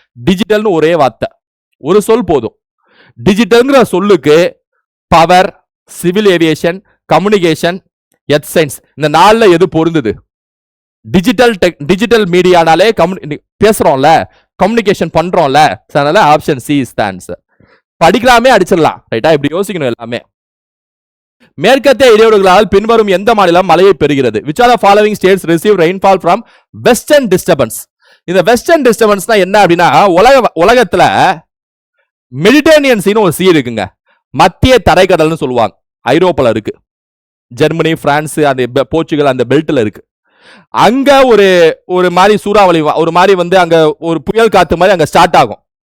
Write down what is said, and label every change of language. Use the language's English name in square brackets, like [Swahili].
[Tamil] டிஜிட்டல்னு ஒரே வார்த்தை, ஒரு சொல் போதும். டிஜிட்டல்ங்கிற சொல்லுக்கு power, civil aviation, communication, earth science, இந்த 4ல எது பொருந்தது? Digital மீடியானாலே பேசுறோம்ல, communication பண்றோம்ல. அதனால [English] Option C is the answer. [Tamil] படிக்கலாமே, அடிச்சிடலாம். ரைட்டா? இப்படி யோசிக்கணும் எல்லாமே. மேற்கத்திய இடையூறுகளால் பின்வரும் எந்த மாநிலம் மழையை பெறுகிறது? [English] which are the following states receive rainfall from western disturbance? [Tamil] இந்த வெஸ்டர்ன் டிஸ்டர்பன்ஸ்னா என்ன அப்படின்னா, உலகத்துல மெடிட்டரேனியன் சீன்னு ஒரு சீ இருக்குங்க, மத்திய தரைக்கடல்னு சொல்லுவாங்க. ஐரோப்பால இருக்கு, ஜெர்மனி, பிரான்ஸ், அந்த போர்ச்சுகல் அந்த பெல்ட்ல இருக்கு. அங்க ஒரு மாதிரி சூறாவளி, ஒரு மாதிரி வந்து அங்க ஒரு புயல் காத்து மாதிரி அங்க ஸ்டார்ட் ஆகும்.